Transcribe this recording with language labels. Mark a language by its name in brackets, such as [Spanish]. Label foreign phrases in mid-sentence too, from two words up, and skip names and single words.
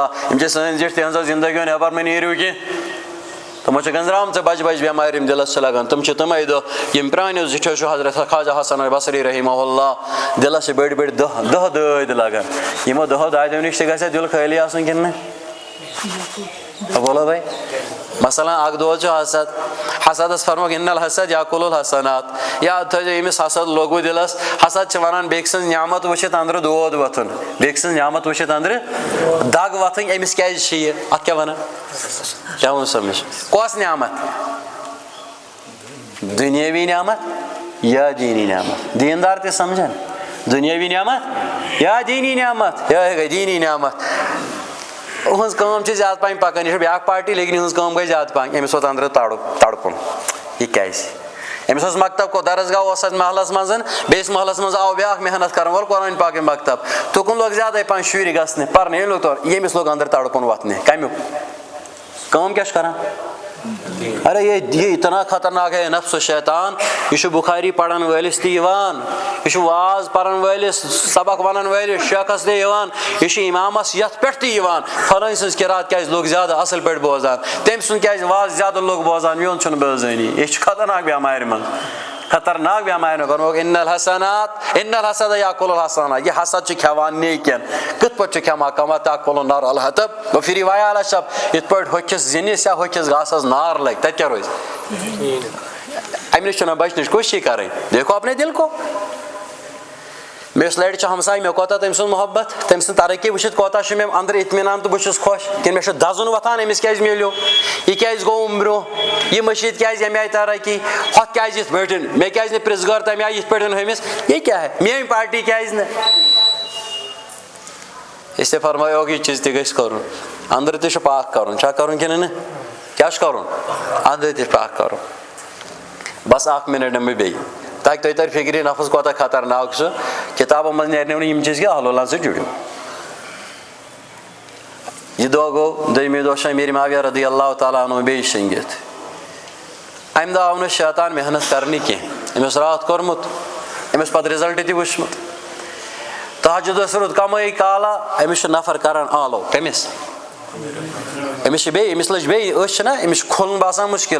[Kashmiri] یِم چھِ سٲنۍ زِٹھۍ, تِہنٛزو زندگیو نٮ۪بر مہٕ نیٖرِو کینٛہہ. تمو چھِ گنٛزرامژٕ بجہِ بجہِ بٮ۪مارِ یِم دِلس چھِ لگان. تِم چھِ تِمے دۄہ یِم پرٛانیو زِٹھیو چھُ حضرت خواجہ حسن بصری [Arabic] رحمہ اللہ. [Kashmiri] دِلس چھِ بٔڑۍ بٔڑۍ دہ دٲدۍ لگان. یِمو دہو دادیو نِش تہِ گژھِ دِل خٲلی آسُن کِنہٕ نہٕ؟ بولو بھائی. مثلاً اکھ دود چھُ حسد. حسدس فرموکھ [Arabic] اِن الحسد یاکُل الحسنات. [Kashmiri] یاد تھٲیزیو ییٚمِس حسد لوگوٕ دِلس. حسد چھِ ونان بیٚکہِ سٕنٛز نعمت وٕچھِتھ أنٛدرٕ دود وۄتھُن, بیٚکہِ سٕنٛز نعمت وٕچھِتھ أنٛدرٕ دگ وۄتھٕنۍ. أمِس کیازِ چھِ یہِ, اتھ کیاہ ونان, کیاہ ووٚن سمجھ؟ کۄس نعمت؟ دُنیٲوی نعمت یا دیٖنی نعمت؟ دیٖندار تہِ سمجھان دُنیٲوی نعمت یا دیٖنی نعمت. یِہے گٔے دیٖنی نعمت. یِہٕنٛز کٲم چھِ زیادٕ پہم پکان. یہِ چھِ بیاکھ پارٹی لیکن یِہٕنٛز کٲم گٔے زیادٕ پہم. أمِس ووت أنٛدرٕ تڑپُن. یہِ کیازِ؟ أمِس اوس مکتب کو درسگاہ اوس اَتھ محلس منٛز, بیٚیِس محلس منٛز آو بیاکھ محنت کرن وول قرآن پاکہِ مکتب. تُکُن لوگ زیادے پہم شُرۍ گژھنہِ پرنہِ. ییٚمہِ لوگ تورٕ, ییٚمِس لوگ أنٛدرٕ تڑپُن وۄتھنہِ. کمیُک کٲم کیاہ چھُ کران؟ [Urdu] ارے یہ اتنا خطرناک ہے نفس و شیطان. [Kashmiri] یہ چھُ بخاری پرن وٲلِس تہِ یِوان, یہ چھُ واز پرن وٲلِس, سبق ونن وٲلِس شیخس تہِ یِوان, یہ چھُ امامس یتھ پٮ۪ٹھ تہِ یِوان. فلٲنۍ سٕنٛز قرات کیازِ لوگ زیادٕ اصل پٲٹھۍ بوزان, تٔمۍ سُنٛد کیازِ واز زیادٕ لوگ بوزان. میون چھُنہٕ بٲزٲنی. یہ چھُ خطرناک بٮ۪مارِ منٛز, خطرناک بٮ۪مارِ منٛز. فرموکھ [Arabic] ان الحسد یاکُل الحسنات. [Kashmiri] یہ حسد چھُ کھٮ۪وان نیکٮ۪ن. کِتھ پٲٹھۍ چھُ کھٮ۪وان؟ [Arabic] کما تاکُل النار الحطب وفی روایا الشب. [Kashmiri] یِتھ پٲٹھۍ ہوٚکھِس زِنِس یا ہوٚکھِس گاسس نار لگہِ, تتہِ کیاہ روزِ؟ امہِ نِش چھُنہ بچنٕچ کوٗشِش کرٕنۍ. [Urdu] دیکھو اپنے دل کو. [Kashmiri] مےٚ یُس لڑِ چھُ ہمساے, مےٚ کوتاہ تٔمۍ سٕنٛز محبت, تٔمۍ سٕنٛز ترقی وٕچھِتھ کوتاہ چھُ مےٚ أنٛدرٕ اطمینان تہٕ بہٕ چھُس خۄش, کِنہٕ مےٚ چھُ دزُن وۄتھان أمِس کیازِ میلیو, یہِ کیازِ گوٚو برونٛہہ, یہِ مٔشیٖد کیازِ اَمہِ آیہِ ترقی, ہۄتھ کیازِ یِتھ پٲٹھۍ, مےٚ کیازِ نہٕ پرٛژھ تَمہِ آیہِ یِتھ پٲٹھۍ ہُمِس, یہِ کیاہ ہے, میٲنۍ پارٹی کیازِ نہٕ. [Urdu] اس لیے [Kashmiri] فرمایوکھ یہِ چیٖز تہِ گژھِ کرُن. أنٛدرٕ تہِ چھُ پاک کرُن. چھا کرُن کِنہٕ نہٕ؟ کیاہ چھُ کرُن؟ أنٛدرٕ تہِ چھُ پاک کرُن. بس اکھ مِنٹ نِمہٕ بہٕ بیٚیہِ تاکہِ تۄہہِ ترِ فِکرِ نفس کوتاہ خطرناک چھُ. کِتابو منٛز نیرنو نہٕ یِم چیٖز کینٛہہ, اہل اللہ سۭتۍ جُڑِو. یہِ دۄہ گوٚو, دوٚیمہِ دۄہ چھُ امیٖر معاویہ [Arabic] رضی اللہ تعالیٰ عنہ [Kashmiri] بیٚیہِ شٔنگِتھ. امہِ دۄہ آو نہٕ شیطان محنت کرنہِ کینٛہہ. أمِس راتھ کوٚرمُت, أمِس پتہٕ رِزلٹ تہِ وٕچھمُت. تہجُدس روٗد کمٲے کالا, أمِس چھُ نفر کران آلو. کٔمِس؟ أمِس چھِ بیٚیہِ, أمِس لٔج بیٚیہِ أچھ چھِنہ, أمِس چھُ کھُلُن باسان مُشکِلٕے.